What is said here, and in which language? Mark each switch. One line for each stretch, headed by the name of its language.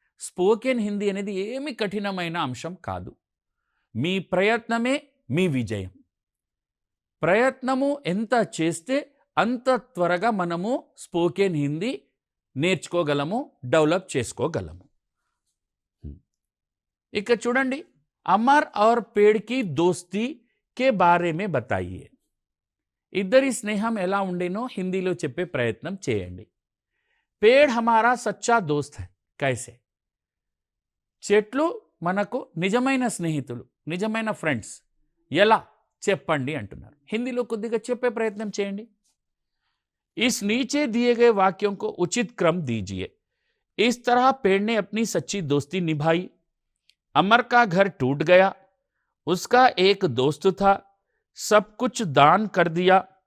Telugu: Spoken Hindi అనేది ఏమి కఠినమైన అంశం కాదు. మీ ప్రయత్నమే మీ విజయం. ప్రయత్నము ఎంత చేస్తే అంత త్వరగా మనము స్పోకెన్ హిందీ నేర్చుకోగలము, డెవలప్ చేసుకోగలము. ఇక చూడండి,
Hindi: అమర్ और पेड़ की दोस्ती के बारे में बताइए.
Telugu: ఇద్దరి స్నేహం ఎలా ఉండేనో హిందీలో చెప్పే ప్రయత్నం చేయండి.
Hindi: पेड़ हमारा सच्चा दोस्त है. कैसे?
Telugu: చెట్లు మనకు నిజమైన స్నేహితులు, నిజమైన ఫ్రెండ్స్. ఎలా చెప్పండి అంటున్నారు. హిందీలో కొద్దిగా చెప్పే ప్రయత్నం చేయండి.
Hindi: इस नीचे दिए गए वाक्यों को उचित क्रम दीजिए. इस तरह पेड़ ने अपनी सच्ची दोस्ती निभाई. अमर का घर टूट गया, उसका एक दोस्त था, सब कुछ दान कर दिया.